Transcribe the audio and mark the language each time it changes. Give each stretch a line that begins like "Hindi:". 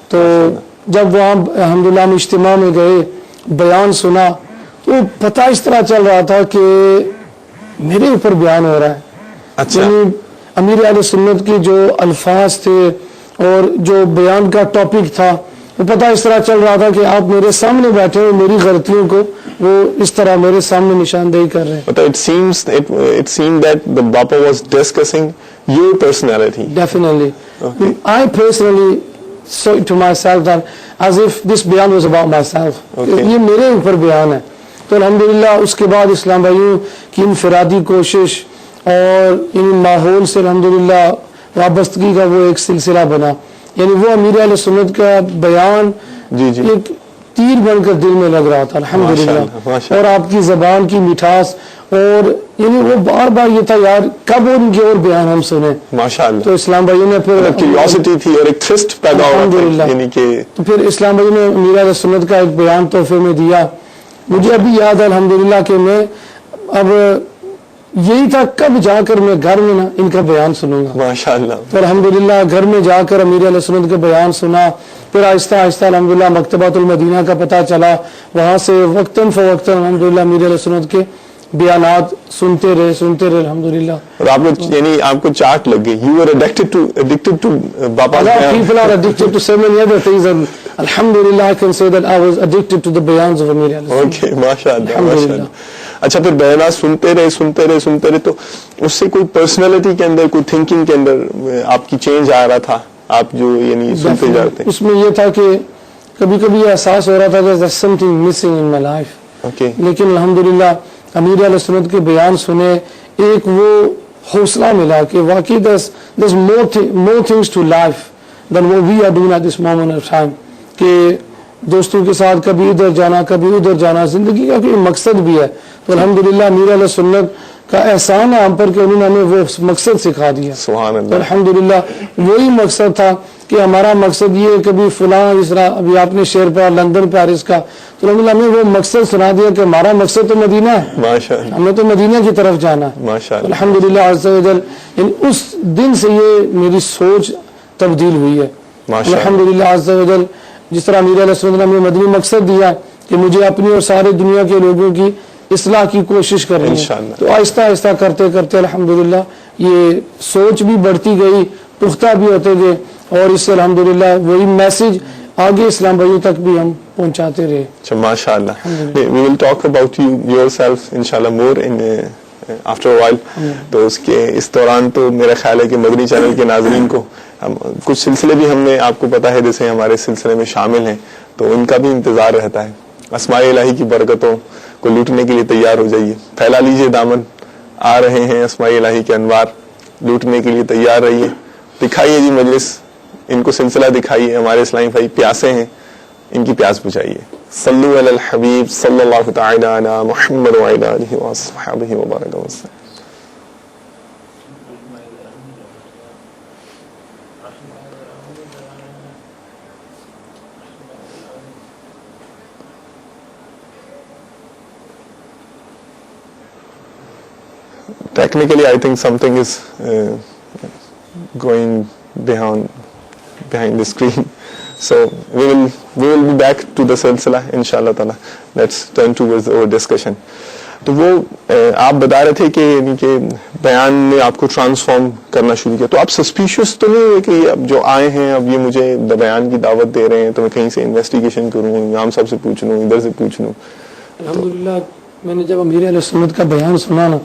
Urdu: تو جب وہاں الحمدللہ ہم اجتماع میں گئے بیان سنا تو پتہ اس طرح چل رہا تھا کہ میرے اوپر بیان ہو رہا ہے. اچھا یعنی امیر اہل سنت کے جو الفاظ تھے اور جو بیان کا ٹاپک تھا وہ پتہ اس طرح چل رہا تھا کہ آپ میرے سامنے بیٹھے ہو میری غلطیوں کو وہ اس طرح میرے سامنے نشاندہی کر رہے ہیں.
English: But it seemed that the Bapa was discussing your personality. Definitely. Okay. I personally saw it to myself that as if this بیان was about myself. Okay.
Urdu: یہ میرے اوپر بیان ہے. تو الحمدللہ اس کے بعد اسلام بھائیوں کی انفرادی کوشش اور ان ماحول سے الحمدللہ وابستگی کا وہ ایک سلسلہ بنا. یعنی وہ امیر اہل سنت کا بیان ایک تیر بن کر دل میں لگ رہا تھا الحمدللہ. اور آپ کی زبان کی مٹھاس اور یعنی وہ بار بار یہ تھا یار کب ان کے اور بیان ہم سنیں ماشاءاللہ. تو اسلام بھائیوں نے پھر کیوریوسٹی تھی اور ایک تھرسٹ پیدا ہوا یعنی کہ تو پھر اسلام بھائی نے امیر اہل سنت کا ایک بیان تحفے میں دیا. مجھے ابھی یاد ہے الحمدللہ کہ میں اب یہی تھا کب جا کر میں گھر میں نا ان کا بیان سنوں گا. ماشاءاللہ. تو الحمدللہ گھر میں جا کر امیر علیہ سنت کا بیان سنا. پھر آہستہ آہستہ الحمدللہ مکتبۃ المدینہ کا پتہ چلا, وہاں سے وقتاً فوقتاً الحمدللہ امیر علیہ سنت کے بیانات سنتے رہے الحمدللہ. اور آپ لوگ یعنی آپ کو چاٹ لگ گئی.
English: you are addicted to
Urdu: باپا
English: people are addicted to so many other things, and alhamdulillah I can say that I was addicted to the bayans of Amir Alis.
Urdu: Okay. ماشاءاللہ ماشاءاللہ. اچھا پھر بیانات سنتے رہے تو اس سے کوئی پرسنالٹی کے اندر, کوئی تھنکنگ کے اندر آپ کی چینج آ رہا تھا, آپ جو یعنی سنتے جاتے ہیں؟ اس میں یہ تھا کہ کبھی کبھی یہ احساس ہو رہا تھا کہ
English: there's something missing in my life.
Urdu: Okay. لیکن الحمدللہ امیر علیہ سنت کے بیان سنے, ایک وہ حوصلہ ملا کہ واقعی
English: there's more things to life than what we are doing at this moment of time.
Urdu: کہ دوستوں کے ساتھ کبھی ادھر جانا کبھی ادھر جانا, زندگی کا کوئی مقصد بھی ہے. تو الحمدللہ امیر علیہ سنت کا احسان ہے ہم پر کہ انہوں نے ہمیں وہ مقصد سکھا دیا. سبحان تو اللہ. الحمدللہ وہی مقصد تھا کہ ہمارا مقصد یہ کبھی فلاں, جس طرح ابھی آپ نے شعر پڑھا لندن پیرس کا, تو الحمدللہ ہمیں وہ مقصد سنا دیا کہ ہمارا مقصد تو مدینہ ہے, ماشاءاللہ ہمیں تو مدینہ کی طرف جانا ہے. ماشاءاللہ. الحمدللہ عز و جل اس دن سے یہ میری سوچ تبدیل ہوئی ہے. ماشاءاللہ. الحمدللہ عز و جل جس طرح امیر علیہ السلام نے ہمیں مدنی مقصد دیا کہ مجھے اپنی اور سارے دنیا کے لوگوں کی اصلاح کی کوشش کرنی ہے, انشاءاللہ. تو آہستہ آہستہ کرتے کرتے الحمدللہ یہ سوچ بھی بڑھتی گئی, پختہ بھی ہوتے گئے, اور اس سے الحمدللہ وہی میسج آگے اسلام بھائیوں تک بھی ہم پہنچاتے رہے. اچھا ماشاءاللہ.
English: we will talk about yourself inshallah more in after a while.
Urdu: تو اس دوران تو میرا خیال ہے کہ مدنی چینل کے ناظرین کو کچھ سلسلے بھی ہم نے, آپ کو پتا ہے جیسے ہمارے سلسلے میں شامل ہیں, تو ان کا بھی انتظار رہتا ہے. اسماء الہی کی برکتوں کو لوٹنے کے لیے تیار ہو جائیے, پھیلا لیجئے دامن, آ رہے ہیں اسماء الہی کے انوار, لوٹنے کے لیے تیار رہیے. دکھائیے جی مجلس, ان کو سلسلہ دکھائیے. ہمارے اسلامی بھائی پیاسے ہیں, ان کی پیاس بجھائیے.
Arabic: صلو علی الحبیب صلی اللہ تعالی علی محمد وعلی آلہ وصحبہ وبارک وسلم.
English: Technically, I think something is going behind the screen. So we will be back to the silsila inshallah ta'ala. Let's turn towards our discussion.
Urdu: تو وہ آپ بتا رہے تھے کہ یعنی کہ بیان نے آپ کو ٹرانسفارم کرنا شروع کیا, تو آپ سسپیشیس تو نہیں ہوئے کہ اب جو آئے ہیں اب یہ مجھے بیان کی دعوت دے رہے ہیں تو میں کہیں سے انویسٹیگیشن کروں, امام صاحب سے پوچھ لوں, ادھر سے پوچھ لوں؟ الحمدللہ میں نے جب امیر علیہ سنت کا بیان سنا نا,